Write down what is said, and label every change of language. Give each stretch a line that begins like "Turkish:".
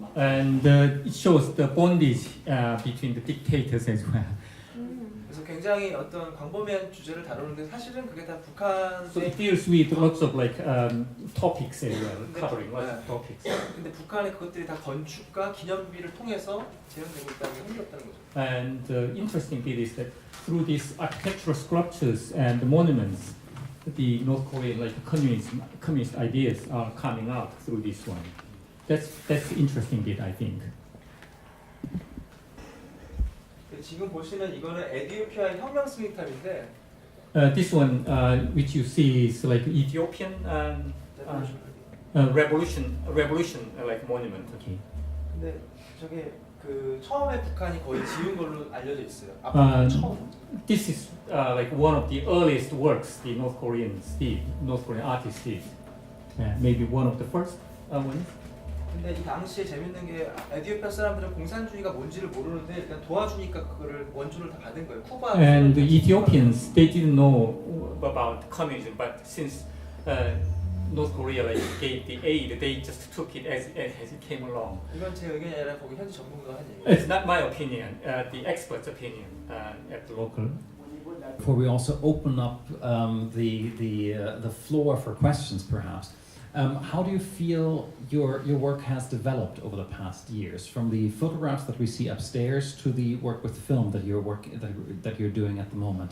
English: And it shows the bondage between the dictators as well.
Korean: 그래서 굉장히 어떤 광범위한 주제를 다루는데 사실은 그게 다 북한의.
English: So it deals with lots of like topics as well, covering lots of topics.
Korean: 근데 북한의 그것들이 다 건축과 기념비를 통해서 재현되고 있다는 게 흥미롭다는 거죠.
English: And the interesting bit is that through these architectural sculptures and monuments, the North Korean like communist ideas are coming out through this one. That's the interesting bit, I think.
Korean: 지금 보시는 이거는 에티오피아의 혁명 스미탑인데.
English: This one, which you see, is like Ethiopian revolution like monument. Okay.
Korean: 근데 저게 그 처음에 북한이 거의 지은 걸로 알려져 있어요. 처음.
English: This is like one of the earliest works the North Korean artists did. Maybe one of the first ones.
Korean: 근데 이 당시에 재밌는 게 에티오피아 사람들은 공산주의가 뭔지를 모르는데 일단 도와주니까 그거를 원조를 다 받은 거예요. 쿠바.
English: And the Ethiopians, they didn't know about communism, but since North Korea like gave the aid, they just took it as it came along.
Korean: 이건 제 의견이 아니라 거기 현지 전문가가 한 얘기예요.
English: It's not my opinion, the experts' opinion at the local. Before we also open up the floor for questions, perhaps. How do you feel your work has developed over the past years, from the photographs that we see upstairs to the work with film that you're doing at the moment?